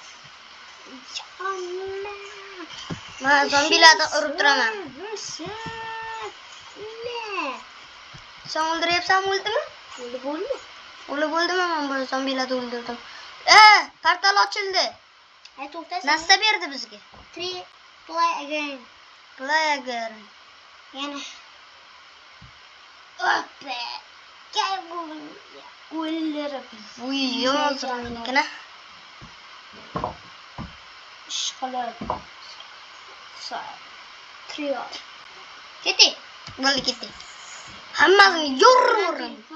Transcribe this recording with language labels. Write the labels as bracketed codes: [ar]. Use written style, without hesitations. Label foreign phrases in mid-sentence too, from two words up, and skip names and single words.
[uz] Men zombilarni urib turaman. Sen o'ldiryapsanmi, o'ldimi? Bo'ldi. Bo'ldimi? Men bu zombilarni o'ldirdim. Portal ochildi. To'xtasin. Nasta berdi bizga. [en] 3 play again. Play again. [uz] Yana. Hoppa. Gel bu. O'ldirib. Uy, yomon. Ishqilib. Trio. Ketdi. Bo'ldi, ketdi. Hammasini yo'rdim.